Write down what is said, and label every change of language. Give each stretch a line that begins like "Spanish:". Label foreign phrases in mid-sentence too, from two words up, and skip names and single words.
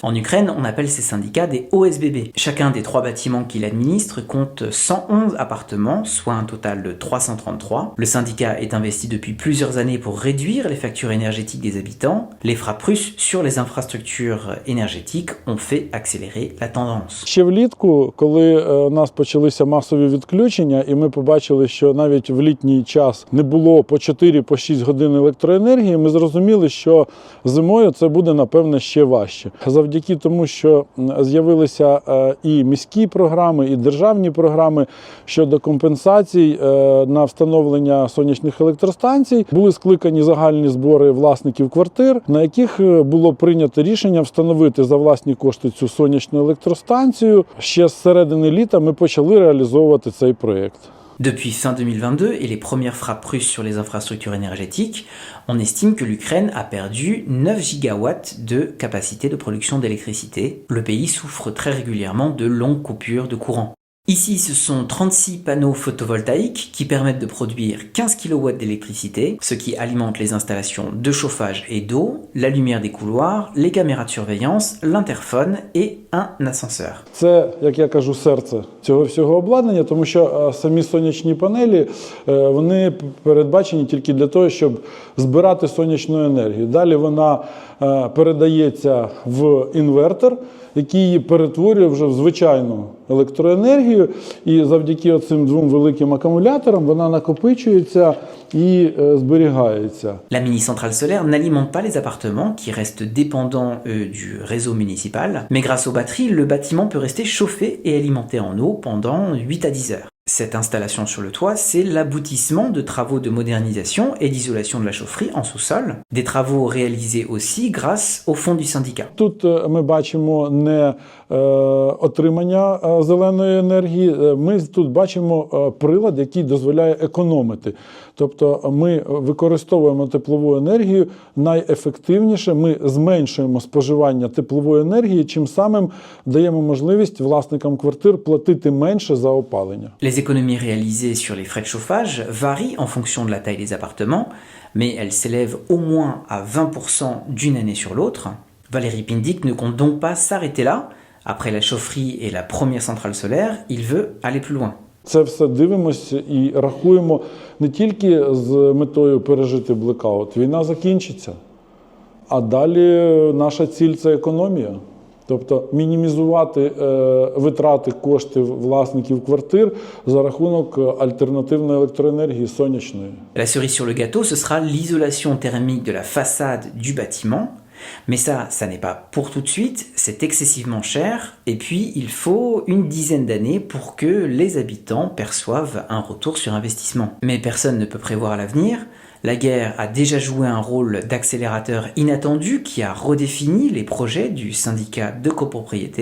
French: En Ukraine, on appelle ces syndicats des OSBB. Chacun des 3 bâtiments qu'il administre compte 111 appartements, soit un total de 333. Le syndicat est investi depuis plusieurs années pour réduire les factures énergétiques des habitants. Les frappes russes sur les infrastructures énergétiques ont fait accélérer la tendance.
Ukrainian: Ще влітку, коли у нас почалися масові відключення, і ми побачили, що навіть в літній час не було по 4-6 годин електроенергії, ми зрозуміли, що зимою це буде, напевно, ще важче. Завдяки тому, що з'явилися і міські програми, і державні програми щодо компенсацій на встановлення сонячних електростанцій, були скликані загальні збори власників квартир, на яких було прийнято рішення встановити за власні кошти цю сонячну електростанцію. Ще з середини літа ми почали реалізовувати цей проєкт.
French: Depuis fin 2022 et les premières frappes russes sur les infrastructures énergétiques, on estime que l'Ukraine a perdu 9 gigawatts de capacité de production d'électricité. Le pays souffre très régulièrement de longues coupures de courant. Ici, ce sont 36 panneaux photovoltaïques qui permettent de produire 15 kW d'électricité, ce qui alimente les installations de chauffage et d'eau, la lumière des couloirs, les caméras de surveillance, l'interphone et un ascenseur.
Ukrainian: Це, як я кажу, серце цього всього обладнання, тому що самі сонячні панелі, вони передбачені тільки для того, щоб збирати сонячну енергію. Далі вона передається в інвертор, який її перетворює вже в звичайну електроенергію, і завдяки цим 2 великим акумуляторам вона накопичується і зберігається.
French: La mini-centrale solaire n'alimente pas les appartements qui restent dépendants du réseau municipal, mais grâce aux batteries, le bâtiment peut rester chauffé et alimenté en eau pendant 8 à 10 heures. Cette installation sur le toit, c'est l'aboutissement de travaux de modernisation et d'isolation de la chaufferie en sous-sol. Des travaux réalisés aussi grâce au fonds du syndicat.
Ukrainian: Тут ми бачимо не отримання зеленої енергії, ми тут бачимо прилад, який дозволяє економити. Тобто ми використовуємо теплову енергію найефективніше, ми зменшуємо споживання теплової енергії, чим самим даємо можливість власникам квартир платити менше за опалення.
French: Les économies réalisées sur les frais de chauffage varient en fonction de la taille des appartements, mais elles s'élèvent au moins à 20% d'une année sur l'autre. Valérie Pindyk ne compte donc pas s'arrêter là. Après la chaufferie et la première centrale solaire, il veut aller plus loin.
Ukrainian: Це все дивимося і рахуємо не тільки з метою пережити блекаут. Війна закінчиться, а далі наша ціль – це економія. Тобто мінімізувати витрати коштів власників квартир за рахунок альтернативної електроенергії сонячної.
French: La cerise sur le gâteau, ce sera l'isolation thermique de la façade du bâtiment. Mais ça n'est pas pour tout de suite, c'est excessivement cher, et puis il faut une dizaine d'années pour que les habitants perçoivent un retour sur investissement. Mais personne ne peut prévoir l'avenir. La guerre a déjà joué un rôle d'accélérateur inattendu qui a redéfini les projets du syndicat de copropriété.